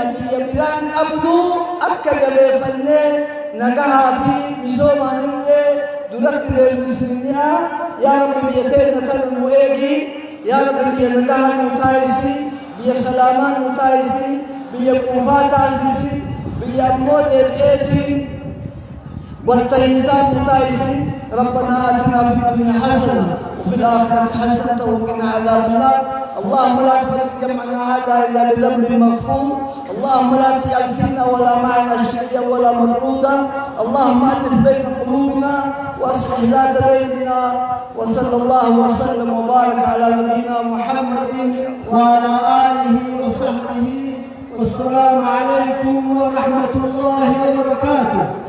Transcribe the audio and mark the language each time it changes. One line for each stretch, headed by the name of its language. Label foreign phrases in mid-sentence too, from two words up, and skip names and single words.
Oromo: biyya biraan qabnu akka jabeeffannee nagahaa fi misoomaanillee duratti deebisni'a yaa rabbi biyya teenya kana nu eegi yaa rabbi biyya nagahaa nu taasisi biyya salaamaa nu taasisi biyya quufaa taasisi biyya ammoo deebi'eetiin والتيسان متايسي
Arabic: ربنا آتنا في الدنيا حسنة وفي الآخرة حسنة وقنا عذاب النار اللهم لا تفرق جمعنا هذا إلا بذنب مغفور اللهم لا تجعل فينا ولا معنا شقيا ولا مطرودا اللهم ألف بين قلوبنا وأصلح ذات بيننا وصلى الله وسلم وبارك على نبينا محمد وعلى آله وصحبه والسلام عليكم ورحمة الله وبركاته.